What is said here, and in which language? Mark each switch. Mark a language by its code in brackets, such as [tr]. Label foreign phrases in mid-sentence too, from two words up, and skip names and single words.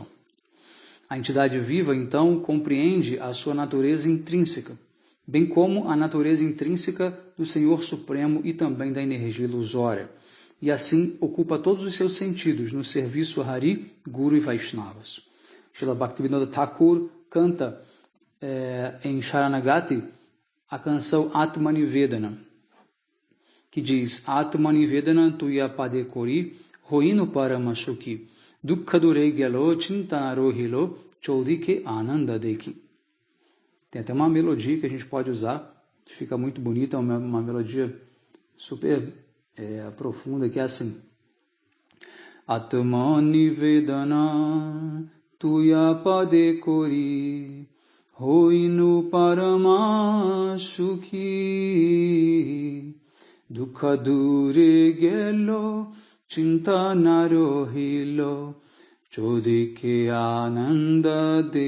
[pt] A entidade viva, então, compreende a sua natureza intrínseca, bem como a natureza intrínseca do Senhor Supremo e também da energia ilusória, e assim ocupa todos os seus sentidos no serviço a Hari, Guru e Vaishnavas. Srila Bhaktivinoda Thakur canta em Sharanagati a canção Atmanivedana, que diz: [bn] আত্মনিবেদন তুয়া পদে করি হইনু পরমসুখী দুঃখ দূরে গেল চিন্তা না রহিল চৌদিকে আনন্দ দেখি. [pt] Tem até uma melodia que a gente pode usar, que fica muito bonita, uma melodia super profunda, que é assim: [bn] আত্মনিবেদন তুয়া পদে করি হইনু পরমসুখী দুঃখ দূরে গেল চিন্তা না রহিল চৌদিকে আনন্দ